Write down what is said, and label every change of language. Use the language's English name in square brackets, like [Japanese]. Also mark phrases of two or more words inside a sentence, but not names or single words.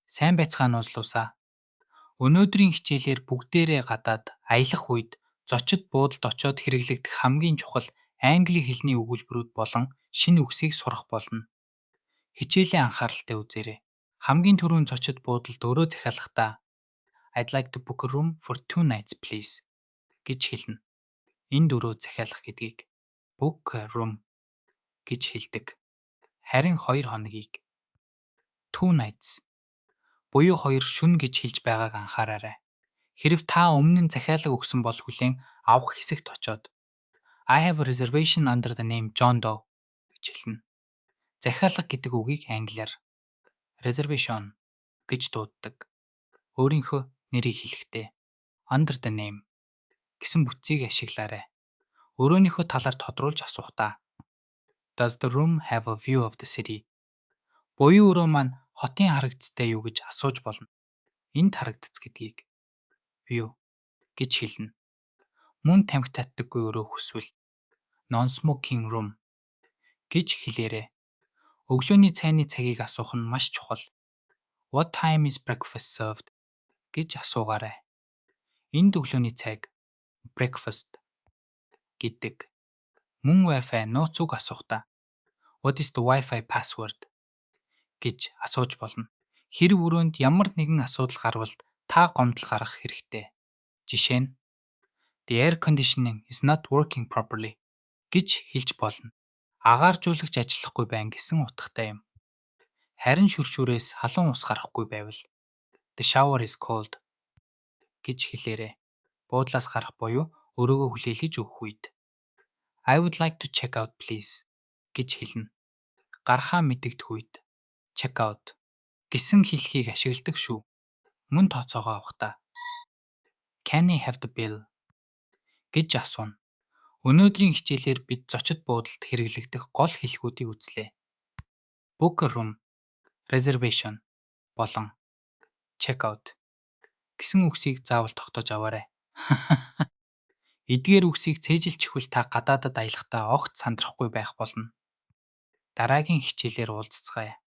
[Mongolian] Сайн байцгаана уулуусаа. Өнөөдрийн хичээлээр бүгдээрээ гадаад аялах үед зочид буудалд очоод хэрэглэгдэх хамгийн чухал англи хэлний өгүүлбэрүүд болон шинэ үгсийг сурах болно. Хичээлийн анхааралтай үзээрэй. Хамгийн түрүүнд зочид буудалд өрөө захиалахдаа [English] I'd like to book a room for 2 nights please [Mongolian] гэж хэлнэ. Энд өрөө захиалах гэдгийг [English] book a room [Mongolian] гэж хэлдэг. Харин 2 хоногийг 2 nights буюу 2 шөнө гэж хэлж байгааг анхаараарай. Хэрэв та өмнө нь захиалга өгсөн бол хүлээн авах хэсэгт очоод [English] I have a reservation under the name John Doe [Mongolian] гэж хэлнэ. Захиалга гэдэг үгийг англиар reservation гэж дууддаг. Өөрийнхөө нэрийг хэлэхдээ [English] under the name [Mongolian] гэсэн бүтцийг ашиглаарай. Өрөөнийхөө талаар тодруулж асуух та. [English] Does the room have a view of the city? [Mongolian] Буюу өрөө маань хотын харагдцтай юу гэж асууж болно. Энд харагдц гэдгийг view гэж хэлнэ. Мөн тамхи татдаггүй өрөө хүсвэл [English] non-smoking room [Mongolian] гэж хэлээрэй. Өглөөний цайны цагийг асуух нь маш чухал. [English] What time is breakfast served [Mongolian] гэж асуугаарай. Энд өглөөний цайг breakfast гэдэг. Мөн Wi-Fi нууц үг асуухтаа [English] What is the Wi-Fi password [Mongolian] гэж асууж болно. Хэрэв өрөөнд ямар нэгэн асуудал гарвал та гомдол гаргах хэрэгтэй. Жишээ нь [English] The air conditioning is not working properly [Mongolian] гэж хэлж болно. Агааржуулагч ажиллахгүй байна гэсэн утгатай юм. Харин шүршүүрээс халуун ус гарахгүй байвал [English] The shower is cold [Mongolian] гэж хэлээрэй. Буудлаас гарах буюу өрөөгөө хүлээлгэж өгөх үед [English] I would like to check out please [Mongolian] гэж хэлнэ. Гарахаа мэдэгдэх үед [English] check out [Mongolian] гэсэн хэлхийг ашигладаг шүү. Мөн тооцоогоо авахдаа [English] Can I have the bill [Mongolian] гэж асууна. Өнөөдрийн хичээлээр бид зочид буудалд хэрэглэгдэх гол хэлхүүдийг үзлээ. [English] Book a room, reservation [Mongolian] болон [English] check out [Mongolian] гэсэн үгсийг заавал тогтоож аваарай. Эдгээр үгсийг цээжилчихвэл та гадаадад аялахдаа огт сандрахгүй байх болно. Дараагийн хичээлээр уулзцгаая.